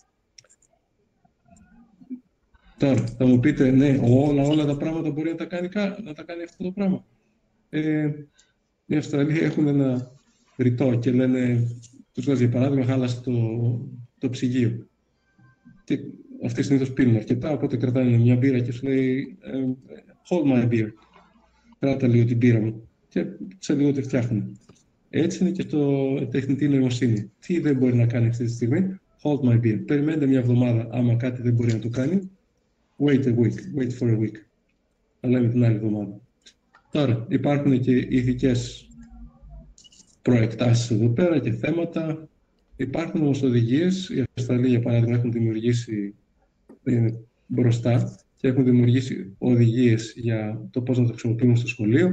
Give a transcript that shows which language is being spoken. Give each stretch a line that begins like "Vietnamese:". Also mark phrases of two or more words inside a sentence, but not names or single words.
Greek: Τώρα, θα μου πείτε, ναι, όλα τα πράγματα μπορεί να τα κάνει αυτό το πράγμα. Οι Αυστραλοί έχουν ένα ρητό και λένε, τους βάζει για παράδειγμα, χάλασε το ψυγείο. Και αυτοί συνήθως πίνουν αρκετά, οπότε κρατάνε μια μπύρα και σου λέει,
English: hold my beer.
Greek: Κράτα λίγο την μπύρα μου. Και σε λίγο τη φτιάχνουν. Έτσι είναι και το τεχνητή νοημοσύνη. Τι δεν μπορεί να κάνει αυτή τη στιγμή?
English: Hold my beer.
Greek: Περιμένετε μια εβδομάδα, άμα κάτι δεν μπορεί να το κάνει.
English: Wait for a week.
Greek: Θα λέμε την άλλη εβδομάδα. Τώρα, υπάρχουν και ηθικές προεκτάσεις εδώ πέρα και θέματα. Υπάρχουν όμως οδηγίες. Οι Αυστραλοί, για παράδειγμα, έχουν δημιουργήσει μπροστά και έχουν δημιουργήσει οδηγίες για το πώς να το χρησιμοποιούμε στο σχολείο.